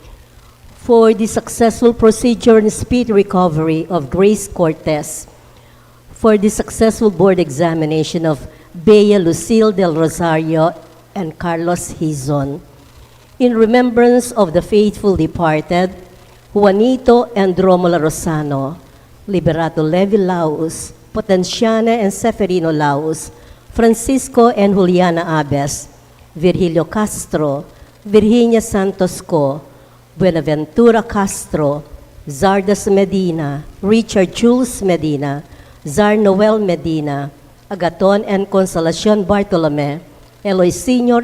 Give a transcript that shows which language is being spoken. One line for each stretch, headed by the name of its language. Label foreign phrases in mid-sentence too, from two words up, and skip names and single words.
English: for the successful procedure and speed recovery of Grace Cortez, for the successful board examination of Bea Lucille Del Rosario and Carlos Hizon, in remembrance of the faithful departed, Juanito and Romola Rosano, Liberato Levi Laus, Potenciana and Seferino Laus, Francisco and Juliana Abes, Virgilio Castro, Virginia Santos Co, Buenaventura Castro, Zardas Medina, Richard Jules Medina, Zar Noel Medina, Agaton and Consolacion Bartolome, Eloy Sr.